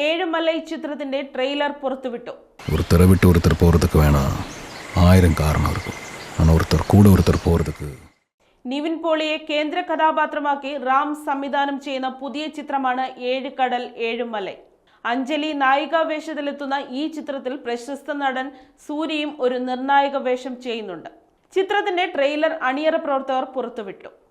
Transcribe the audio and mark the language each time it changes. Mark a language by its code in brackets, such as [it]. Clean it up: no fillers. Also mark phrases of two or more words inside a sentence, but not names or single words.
[ml] ഏഴുമലൈ ചിത്രത്തിന്റെ ട്രെയിലർ പുറത്തുവിട്ടു. [ta] ஒருத்தரை விட்டு ஒருத்தர் போறதுக்கு வேணாம், 1000 காரணம் இருக்கும். ஆனா ஒருத்தர் கூட ஒருத்தர் போறதுக்கு. [ml] നിവിൻ പോളിയെ കേന്ദ്ര കഥാപാത്രമാക്കി റാം സംവിധാനം ചെയ്യുന്ന പുതിയ ചിത്രമാണ് ഏഴ് കടൽ ഏഴുമലൈ. അഞ്ജലി നായികാ വേഷത്തിലെത്തുന്ന ഈ ചിത്രത്തിൽ പ്രശസ്ത നടൻ സൂര്യയും ഒരു നിർണായക വേഷം ചെയ്യുന്നുണ്ട്. ചിത്രത്തിന്റെ ട്രെയിലർ അണിയറ പ്രവർത്തകർ പുറത്തുവിട്ടു.